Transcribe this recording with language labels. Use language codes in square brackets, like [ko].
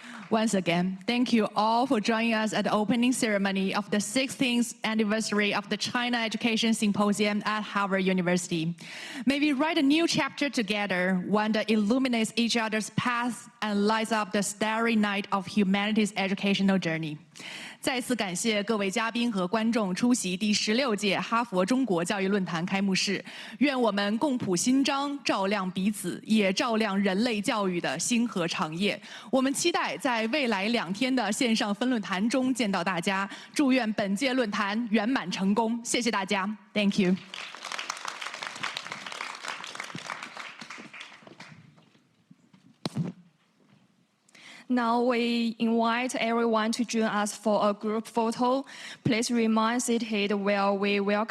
[en] Once again, thank you all for joining us at the opening ceremony of the 16th anniversary of the China Education Symposium at Harvard University. May we write a new chapter together, one that illuminates each other's paths and lights up the starry night of humanity's educational journey. [zh] 再次感谢各位嘉宾和观众出席第16届哈佛中国教育论坛开幕式。愿我们共谱新章，照亮彼此，也照亮人类教育的星河长夜。我们期待在未来2天的线上分论坛中见到大家。祝愿本届论坛圆满成功。谢谢大家 ， [en] Thank you。 Now we invite everyone to join us for a group photo. Please remain seated while we welcome